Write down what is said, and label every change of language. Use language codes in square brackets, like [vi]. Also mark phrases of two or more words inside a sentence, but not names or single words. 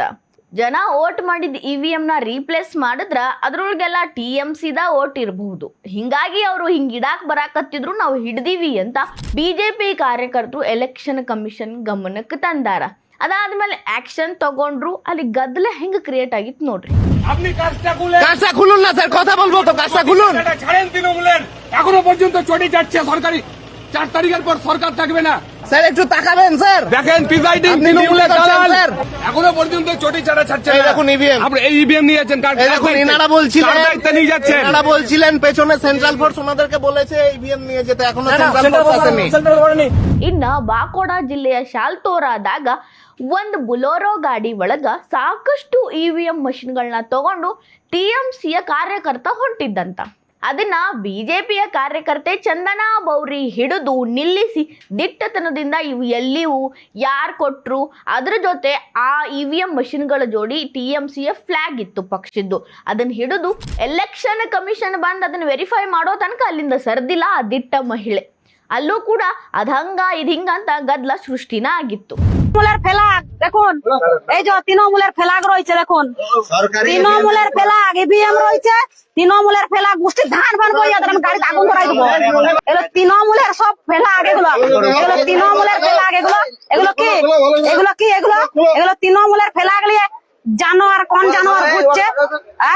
[kn] ಜನ ಓಟ್ ಮಾಡಿದ ಇವಿಎಂನ ರೀಪ್ಲೇಸ್ ಮಾಡಿದ್ರ ಅದ್ರೊಳಗೆಲ್ಲ ಟಿಎಂಸಿದ ಓಟ್ ಇರಬಹುದು. ಹಿಂಗಾಗಿ ಅವರು ಹಿಂಗಿಡಾಕ್ ಬರಾಕತ್ತಿದ್ರು, ನಾವು ಹಿಡ್ದೀವಿ ಅಂತ ಬಿಜೆಪಿ ಕಾರ್ಯಕರ್ತರು [en] election commission [kn] ಗಮನಕ್ಕೆ ತಂದಾರ. ಅದಾದ್ಮೇಲೆ ಆಕ್ಷನ್ ತಗೊಂಡ್ರು. ಅಲ್ಲಿ ಗದ್ದಲ ಹೆಂಗ್ ಕ್ರಿಯೇಟ್ ಆಗಿತ್ತು ನೋಡ್ರಿ. [bn] আপনি কাজটা খুলুন না স্যার, কথা বলবো তো, কাজটা খুলুন। ছাড়েন তৃণমূলের, এখনো পর্যন্ত চটে যাচ্ছে সরকারি। 4 তারিখের পর সরকার থাকবে না স্যার, একটু তাকাবেন স্যার। দেখেন প্রিসাইডিং তৃণমূলের দালাল এখনো পর্যন্ত চটি চাটা ছাড়ছে না। দেখুন ইভিএম, আপনি এই ইভিএম নিয়েছেন, কার দেখুন এনারা বলছিলেন দায়িত্ব নিয়ে যাচ্ছেন, এনারা বলছিলেন পেছনে [en] central force [bn] ওনাদেরকে বলেছে ইভিএম নিয়ে যেতে, এখনো [en] central force [bn] আসেনি। [kn] ಇನ್ನ ಬಾಕೋಡ ಜಿಲ್ಲೆಯ ಶಾಲ್ತೋರಾದಾಗ ಒಂದು ಬುಲೋರೋ ಗಾಡಿ ಒಳಗ ಸಾಕಷ್ಟು ಇವಿಎಂ ಮಷಿನ್ಗಳನ್ನ ತಗೊಂಡು ಟಿಎಂಸಿಯ ಕಾರ್ಯಕರ್ತ ಹೊಂಟಿದ್ದಂತ. ಅದನ್ನ ಬಿಜೆಪಿಯ ಕಾರ್ಯಕರ್ತೆ ಚಂದನಾ ಬೌರಿ ಹಿಡಿದು ನಿಲ್ಲಿಸಿ ದಿಟ್ಟತನದಿಂದ ಇವು ಎಲ್ಲಿವು, ಯಾರು ಕೊಟ್ರು, ಅದ್ರ ಜೊತೆ ಆ ಇವಿಎಂ ಮಷಿನ್ಗಳ ಜೋಡಿ ಟಿಎಂಸಿಯ ಫ್ಲಾಗ್ ಇತ್ತು ಪಕ್ಷದ್ದು, ಅದನ್ನ ಹಿಡಿದು [en] election commission [kn] ಬಂದು ಅದನ್ನ ವೆರಿಫೈ ಮಾಡೋ ತನಕ ಅಲ್ಲಿಂದ ಸರ್ದಿಲ್ಲ ಆ ದಿಟ್ಟ ಮಹಿಳೆ. ಅಲ್ಲೂ ಕೂಡ ಅದಂಗ ಇದಿಂಗ ಅಂತ ಗದ್ದಲ সৃষ্টিನ ಆಗಿತ್ತು. [bn] তৃণমূলের ফেলাগ দেখুন, এই যে তৃণমূলের ফেলাগ রয়েছে দেখুন, তৃণমূলের ফেলাগ ইভিএম রয়েছে, তৃণমূলের ফেলাগ গোষ্ঠী ধান বান বইয়া আমি গাড়িতে আগুন ধরাই দেবো। এগুলো তৃণমূলের সব ফেলাগ, এগুলো তৃণমূলের ফেলাগ, এগুলো কি এগুলো তৃণমূলের ফেলাগ নিয়ে জানোয়ার, কোন জানোয়ার ঘুরছে, হ্যাঁ?